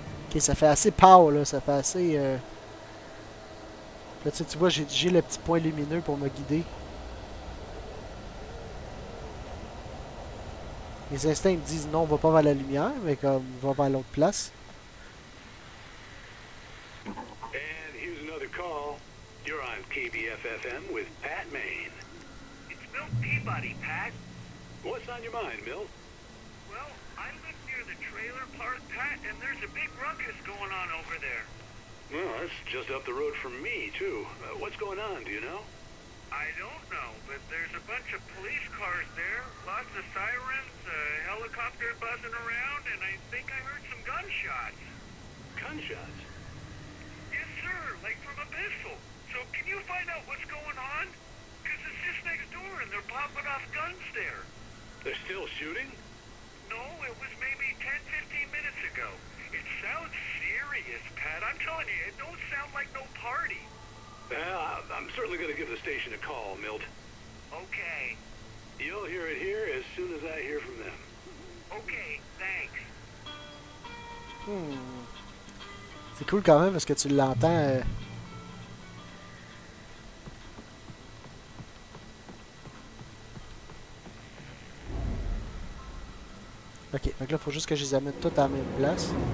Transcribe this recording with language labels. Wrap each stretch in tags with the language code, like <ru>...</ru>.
<fr>Ok, ça fait assez power, là. Ça fait assez... Là, tu vois, j'ai le petit point lumineux pour me guider. Mes instincts me disent non, on va pas vers la lumière, mais comme, on va vers l'autre place.</fr> <en>And here's another call. You're on KBFFM with Pat Maine. It's Milt Peabody, Pat. What's on your mind, Milt? Well, I live near the trailer park, Pat, and there's a big ruckus going on over there. Well, that's just up the road from me, too. What's going on, do you know? I don't know, but there's a bunch of police cars there, lots of sirens, a helicopter buzzing around, and I think I heard some gunshots. Gunshots? Yes, sir, like from a pistol. So can you find out what's going on? Because it's just next door and they're popping off guns there. They're still shooting? No, it was maybe 10-15 minutes ago. It sounds serious, Pat. I'm telling you, it don't sound like no party. Well, I'm certainly going to give the station a call, Milt. Okay. You'll hear it here as soon as I hear from them. Okay, thanks.</en> <fr>C'est cool quand même parce que tu l'entends. Ok, donc là, il faut juste que je les amène toutes à la même place.</fr>